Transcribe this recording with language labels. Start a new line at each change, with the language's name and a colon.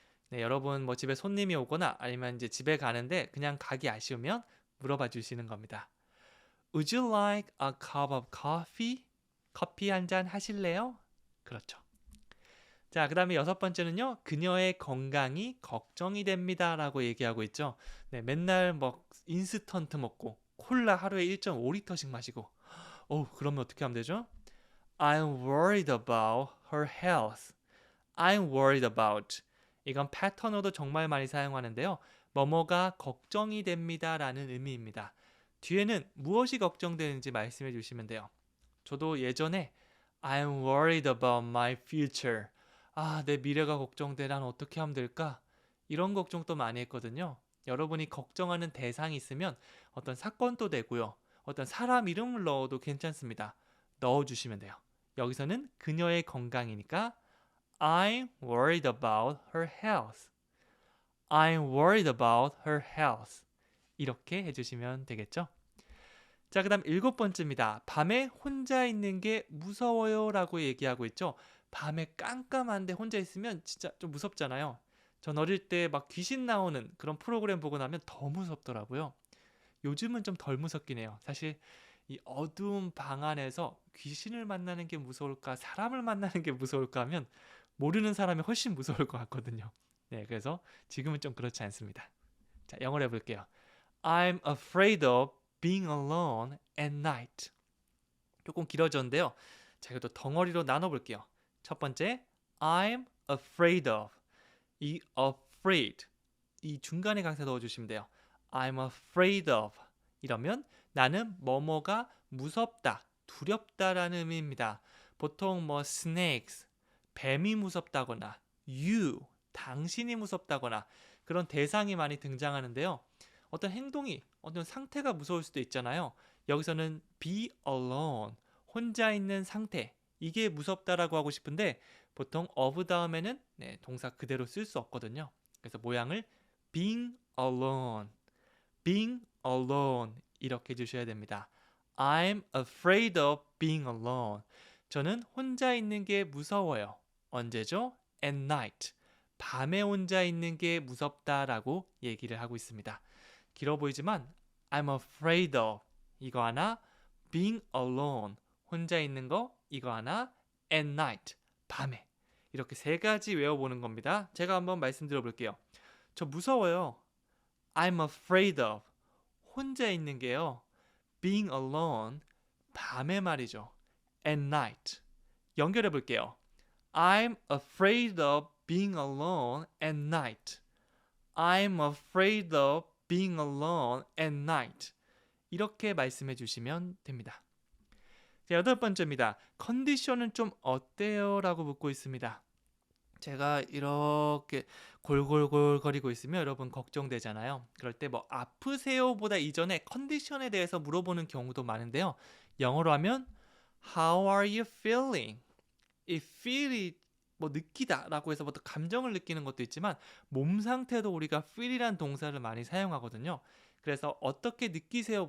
Korean: 네, 여러분 뭐 집에 손님이 오거나 아니면 이제 집에 가는데 그냥 가기 아쉬우면 물어봐 주시는 겁니다.
English: Would you like a cup of coffee?
Korean: 커피 한 잔 하실래요? 그렇죠. 자, 그 다음에 여섯 번째는요. 그녀의 건강이 걱정이 됩니다 라고 얘기하고 있죠. 네, 맨날 뭐 인스턴트 먹고 콜라 하루에 1.5리터씩 마시고 그러면 어떻게 하면 되죠?
English: I'm worried about her health. I'm worried about.
Korean: 이건 패턴으로도 정말 많이 사용하는데요. 뭐뭐가 걱정이 됩니다 라는 의미입니다. 뒤에는 무엇이 걱정되는지 말씀해 주시면 돼요. 저도 예전에
English: I'm worried about my future.
Korean: 내 미래가 걱정돼. 난 어떻게 하면 될까? 이런 걱정도 많이 했거든요. 여러분이 걱정하는 대상이 있으면 어떤 사건도 되고요. 어떤 사람 이름을 넣어도 괜찮습니다. 넣어주시면 돼요. 여기서는 그녀의 건강이니까
English: I'm worried about her health. I'm worried about her health.
Korean: 이렇게 해주시면 되겠죠? 자, 그 다음 일곱 번째입니다. 밤에 혼자 있는 게 무서워요 라고 얘기하고 있죠. 밤에 깜깜한데 혼자 있으면 진짜 좀 무섭잖아요. 전 어릴 때 막 귀신 나오는 그런 프로그램 보고 나면 더 무섭더라고요. 요즘은 좀 덜 무섭긴 해요. 사실 이 어두운 방 안에서 귀신을 만나는 게 무서울까, 사람을 만나는 게 무서울까 하면 모르는 사람이 훨씬 무서울 것 같거든요. 네, 그래서 지금은 좀 그렇지 않습니다. 자, 영어로 해볼게요.
English: I'm afraid of being alone at night.
Korean: 조금 길어졌는데요. 자, 이것도 덩어리로 나눠볼게요. 첫 번째,
English: I'm afraid of.
Korean: 이 afraid. 이 중간에 강세 넣어주시면 돼요.
English: I'm afraid of.
Korean: 이러면 나는 뭐뭐가 무섭다, 두렵다라는 의미입니다. 보통 뭐 snakes, 뱀이 무섭다거나 you, 당신이 무섭다거나 그런 대상이 많이 등장하는데요. 어떤 행동이, 어떤 상태가 무서울 수도 있잖아요. 여기서는
English: be alone,
Korean: 혼자 있는 상태, 이게 무섭다라고 하고 싶은데 보통 of 다음에는 동사 그대로 쓸 수 없거든요. 그래서 모양을
English: being alone, being alone
Korean: 이렇게 해주셔야 됩니다.
English: I'm afraid of being alone.
Korean: 저는 혼자 있는 게 무서워요. 언제죠?
English: At night.
Korean: 밤에 혼자 있는 게 무섭다라고 얘기를 하고 있습니다. 길어 보이지만
English: I'm afraid of
Korean: 이거 하나,
English: being alone
Korean: 혼자 있는 거 이거 하나,
English: at night
Korean: 밤에 이렇게 세 가지 외워보는 겁니다. 제가 한번 말씀드려 볼게요. 저 무서워요.
English: I'm afraid of
Korean: 혼자 있는 게요.
English: being alone
Korean: 밤에 말이죠.
English: at night
Korean: 연결해 볼게요.
English: I'm afraid of being alone at night. I'm afraid of being alone at night.
Korean: 이렇게 말씀해 주시면 됩니다. 자, 여덟 번째입니다. 컨디션은 좀 어때요? 라고 묻고 있습니다. 제가 이렇게 골골골거리고 있으면 여러분 걱정되잖아요. 그럴 때 뭐 아프세요? 보다 이전에 컨디션에 대해서 물어보는 경우도 많은데요. 영어로 하면
English: How are you feeling?
Korean: 이 feel이 뭐 느끼다 라고 해서 보통 감정을 느끼는 것도 있지만 몸 상태도 우리가 feel이란 동사를 많이 사용하거든요. 그래서 어떻게 느끼세요?